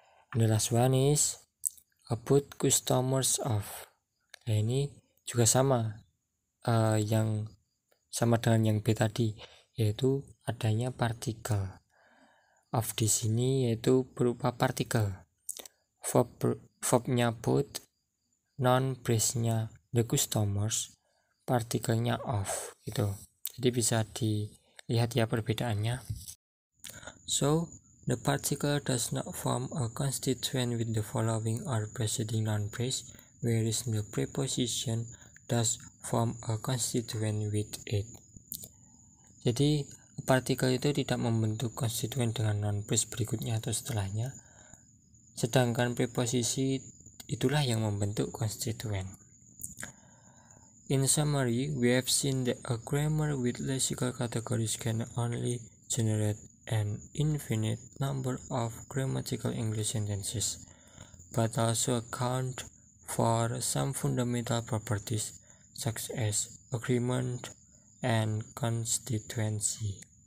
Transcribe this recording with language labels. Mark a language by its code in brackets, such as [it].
[en] And the last one is put customers off. [id] Nah, ini juga sama yang sama dengan yang B tadi, yaitu adanya partikel. Off di sini yaitu berupa partikel. Verbnya put, noun phrase-nya the customers, partikelnya off gitu. Jadi bisa dilihat ya perbedaannya. [en] So, the particle does not form a constituent with the following or preceding noun phrase, whereas the preposition does form a constituent with it. [id] Jadi, partikel itu tidak membentuk konstituen dengan noun phrase berikutnya atau setelahnya, sedangkan preposisi itulah yang membentuk konstituen. [en] In summary, we have seen that a grammar with lexical categories can only generate an infinite number of grammatical English sentences, but also account for some fundamental properties such as agreement and constituency.